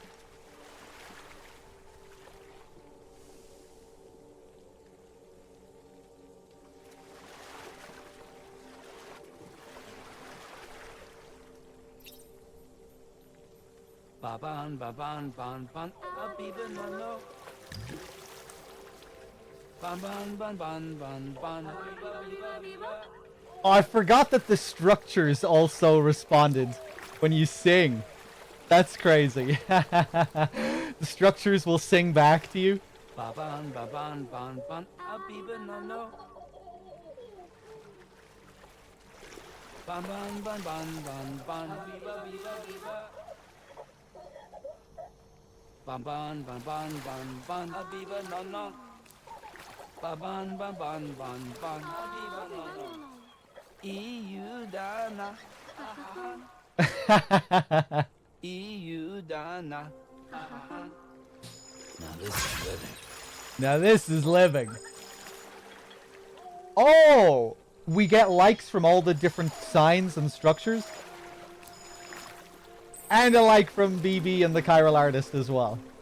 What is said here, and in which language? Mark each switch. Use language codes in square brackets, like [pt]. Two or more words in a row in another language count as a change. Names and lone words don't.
[en] Baban, baban, ban, ban, abiba, no, no. Ban, ban, ban, ban, ban, ban. Oh, I forgot that the structures also responded when you sing. That's crazy. The structures will sing back to you. Baban, baban, ban, ban, abiba, no, no. Ban, ban, ban, ban, ban, ban, abiba, biba, biba. Ban, ban, ban, ban, ban, ban, abiba, no, no. Baban, ban, ban, ban, ban, abiba, no, no. EU Dana. EU Dana. Now this is living. Now this is living. Oh! We get likes from all the different signs and structures. And a like from BB and the Chiral Artist as well.